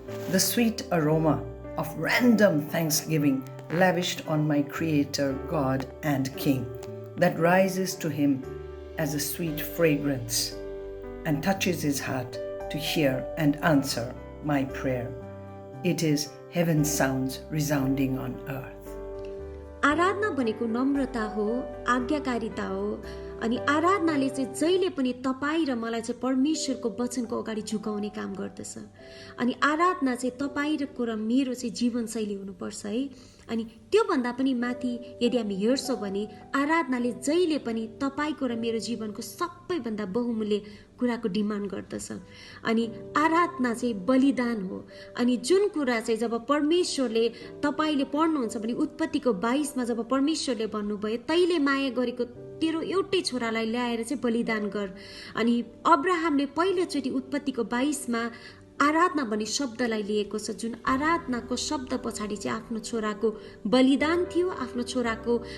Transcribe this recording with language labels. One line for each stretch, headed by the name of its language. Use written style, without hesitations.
English: the sweet aroma of random thanksgiving lavished on my Creator, God, and King, that rises to Him as a sweet fragrance and touches His heart to hear and answer my prayer. It is heaven's sounds resounding on earth.
Nepali: आराधना भनेको नम्रता हो, आज्ञाकारिता हो अनि आराधनाले चाहिँ जहिले पनि तपाईँ र मलाई चाहिँ परमेश्वरको वचनको अगाडि झुकाउने काम गर्दछ। अनि आराधना चाहिँ तपाईँ र मेरो चाहिँ जीवनशैली हुनुपर्छ है। अनि त्यो भन्दा पनि माथि यदि हामी हेर्छौँ भने आराधनाले जहिले पनि तपाईको र मेरो जीवनको सबैभन्दा बहुमूल्य कुराको डिमान्ड गर्दछ। अनि आराधना चाहिँ बलिदान हो। अनि जुन कुरा चाहिँ जब परमेश्वरले तपाईले पढ्नुहुन्छ भने उत्पत्तिको 22 मा जब परमेश्वरले भन्नुभयो तैले माया गरेको तेरो एउटै छोरालाई ल्याएर चाहिँ बलिदान गर। अनि अब्राहमले पहिलोचोटि उत्पत्तिको 22 मा आराधना भन्ने शब्दलाई लिएको छ, जुन आराधनाको शब्द पछाडि चाहिँ आफ्नो छोराको बलिदान थियो, आफ्नो छोराको